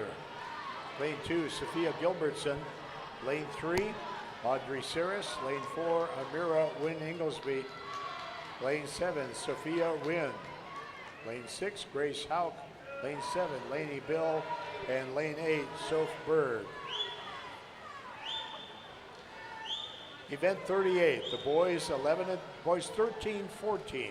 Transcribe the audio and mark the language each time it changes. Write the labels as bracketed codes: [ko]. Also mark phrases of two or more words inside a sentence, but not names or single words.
[en] Lane 2, Sophia Gilbertson. Lane 3, Audrey Saris. Lane 4, Amira Wynn Inglesby. Lane 7, Sophia Wynn. Lane 6, Grace Hauk. Lane 7, Lainey Bill. And lane 8, Soph Berg. Event 38, the boys 13, 14.